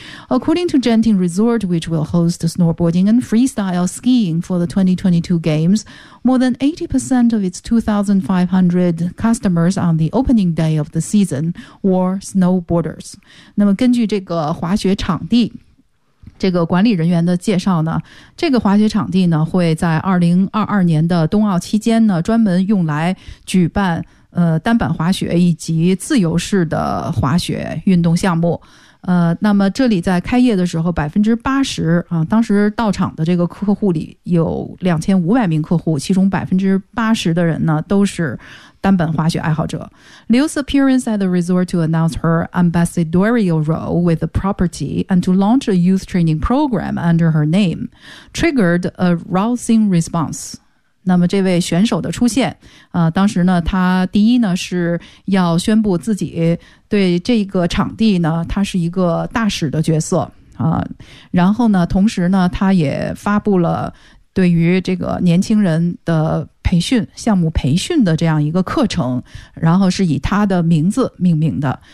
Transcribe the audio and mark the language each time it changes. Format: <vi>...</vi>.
<en>According to Genting Resort, which will host snowboarding and freestyle skiing for the 2022 Games, more than 80% of its 2,500 customers on the opening day of the season were snowboarders.</en> <zh>那么根据这个滑雪场地这个管理人员的介绍呢，这个滑雪场地呢会在2022年的冬奥期间呢专门用来举办单板滑雪以及自由式的滑雪运动项目。那么这里在开业的时候80%啊，当时到场的这个客户里有2500名客户，其中80%的人呢都是单板滑雪爱好者。</zh> <en>Liu's appearance at the resort to announce her ambassadorial role with the property and to launch a youth training program under her name triggered a rousing response.</en> <zh>那么这位选手的出现，当时呢，他第一呢是要宣布自己对这个场地呢，他是一个大使的角色然后呢，同时呢，他也发布了对于这个年轻人的培训项目培训的这样一个课程，然后是以他的名字命名的。</zh>